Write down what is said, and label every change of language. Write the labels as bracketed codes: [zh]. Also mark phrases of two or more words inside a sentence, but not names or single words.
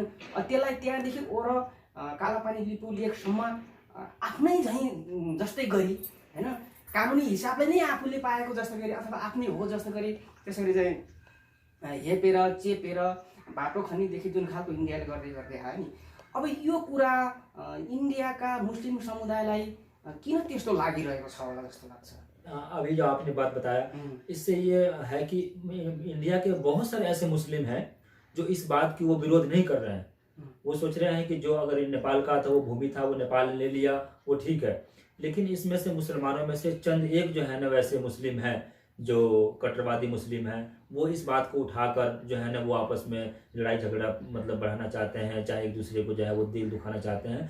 [ne] त्यसलाई त्यहाँदेखि ओर कालापानी लिपु लेकसम्म आफ्नै जस्तै गरी होइन, कानुनी हिसाबले नै आफूले पाएको जस्तो गरी अथवा आफ्नै हो जस्तो गरी त्यसरी चाहिँ हेपेर चेपेर बाटो खनीदेखि जुन खालको इन्डियाले गर्दै गर्दै आयो नि, अब यो कुरा इन्डियाका मुस्लिम समुदायलाई किन त्यस्तो लागिरहेको छ होला जस्तो लाग्छ? [hi] अभी जो आपने बात बताया, इससे ये है कि इंडिया के बहुत सारे ऐसे मुस्लिम हैं जो इस बात की वो विरोध नहीं कर रहे हैं। वो सोच रहे हैं कि जो अगर नेपाल का था, वो भूमि था, वो नेपाल ने ले लिया, वो ठीक है। लेकिन इसमें से मुसलमानों में से चंद एक जो है ना वैसे मुस्लिम हैं जो कट्टरवादी मुस्लिम हैं, वो इस बात को उठाकर जो है ना वो आपस में लड़ाई झगड़ा मतलब बढ़ाना चाहते हैं, चाहे एक दूसरे को जो है वो दिल दुखाना चाहते हैं।